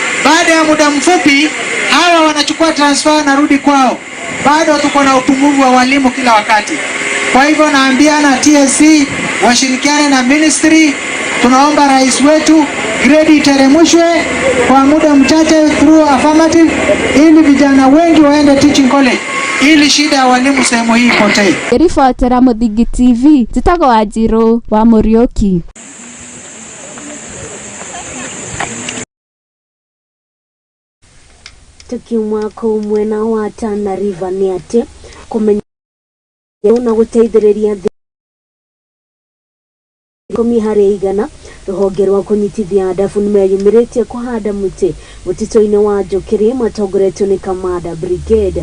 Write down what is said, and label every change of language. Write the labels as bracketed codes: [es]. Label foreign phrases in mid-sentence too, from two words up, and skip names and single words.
[sw] Baada ya muda mfupi hawa wanachukua transfer na rudi kwao. bado tuko na upungufu wa walimu kila wakati. Kwa hivyo naambiana TSC washirikiane na ministry. Tunaomba rais wetu grade iteremshwe kwa muda mchache [en] through affirmative, [sw] ili vijana wengi waende [en] teaching college, [sw] ili shida ya walimu sehemu hii ipotee. [ki] Ribotera Muthingi TV zitago Wanjiru wa Muriuki. Tukiuma ko mwena wa Tana River ni ati kumenya na guteithĩrĩria komi harĩ igana rũhonge rwa kũnyitithia ndabu nĩmeyumĩrĩtie kũhanda mũtĩ mũtitũ-inĩ wa Njũkĩrĩ matongoretio nĩ Kamanda Brigade.